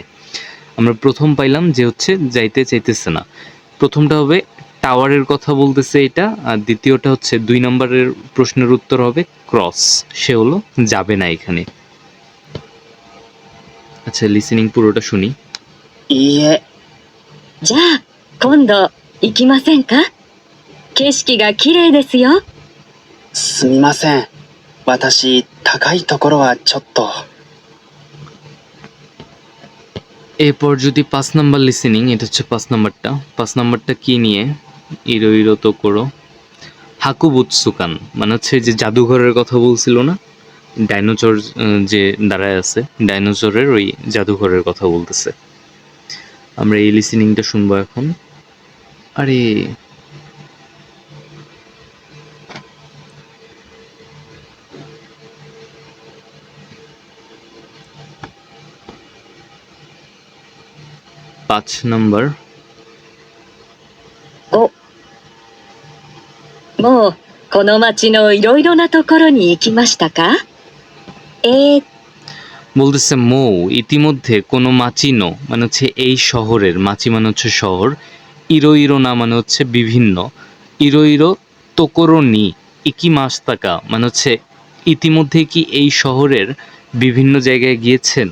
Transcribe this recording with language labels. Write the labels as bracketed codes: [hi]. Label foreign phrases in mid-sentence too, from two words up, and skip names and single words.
[bn] আমরা প্রথম পাইলাম যে হচ্ছে যাইতে চাইতেছে না, প্রথমটা হবে টাওয়ারের কথা বলতেছে এটা, আর দ্বিতীয়টা হচ্ছে 2 নাম্বারের প্রশ্নের উত্তর হবে ক্রস, সে হলো যাবে না এখানে। আচ্ছা, লিসেনিং পুরোটা শুনি। [ja] いいえ、じゃあ、今度行きませんか？景色が綺麗ですよ。すみません。私、高いところはちょっと。 [bn] এরপর যদি 5 নাম্বার লিসেনিং, এটা হচ্ছে 5 নাম্বারটা। 5 নাম্বারটা কি নিয়ে, [ja] いろ いろ と ころ. [bn] হাকুবুৎসুকান মানে হচ্ছে যে জাদুঘরের কথা বলছিল না, ডাইনোসর যে দাঁড়ায় আছে, ডাইনোসরের ওই জাদুঘরের কথা বলতেছে। আমরা এই লিসেনিংটা শুনবো এখন। আরে পাঁচ নাম্বার। [ja] 5、もうこの町のいろいろなところに行きましたか？ [bn] বলতেছে মৌ ইতিমধ্যে [ja] この 町の [bn] মানে হচ্ছে এই শহরের, মাচি মানে হচ্ছে শহর, [ja] いろ いろ な [bn] মানে হচ্ছে বিভিন্ন, [ja] いろ いろ ところに 行きましたか [bn] মানে হচ্ছে ইতিমধ্যে কি এই শহরের বিভিন্ন জায়গায় গিয়েছেন।